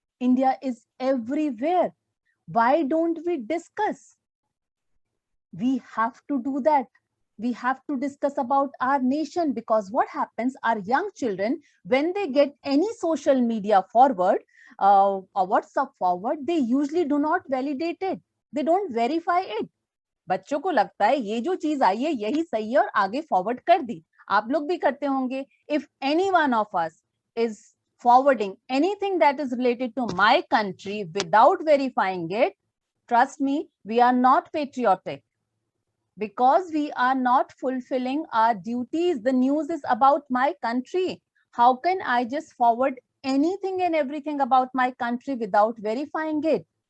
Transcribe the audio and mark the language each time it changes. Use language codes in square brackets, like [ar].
[en] India is everywhere. Why don't we discuss? We have to do that. We have to discuss about our nation, because what happens, our young children, when they get any social media forward or WhatsApp forward, they usually do not validate it. They don't verify it. [hi] बच्चों को लगता है ये जो चीज आई है यही सही है और आगे फॉरवर्ड कर दी. आप लोग भी करते होंगे. [en] If any one of us is forwarding anything that is related to my country without verifying it, trust me, we are not patriotic, because we are not fulfilling our duties. The news is about my country. How can I just forward anything and everything about my country without verifying it?